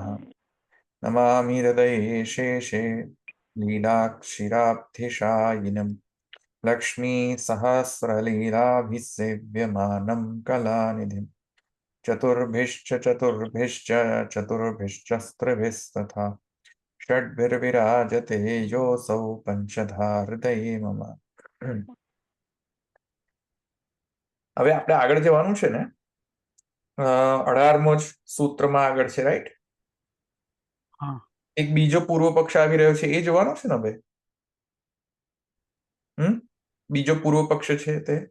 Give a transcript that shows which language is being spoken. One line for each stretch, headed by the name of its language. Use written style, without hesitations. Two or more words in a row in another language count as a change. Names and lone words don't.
Sanskrit: नमामि हृदये शेषे लीलाक्षिराब्धिशायिनं लक्ष्मीसहस्रलीलाभिसेव्यमानं कलानिधिं चतुर्भिश्च स्त्रिभिस्तथा षड्भिर्विराजते योऽसौ पंचधा हृदये मम।
Gujarati: હવે આપણે આગળ જવાનું છે ને 18મો જ સૂત્રમાં આગળ છે, રાઈટ? એક બીજો પૂર્વ પક્ષ આવી રહ્યો છે, એ જોવાનો છે ને હવે. બીજો પૂર્વ પક્ષ છે તે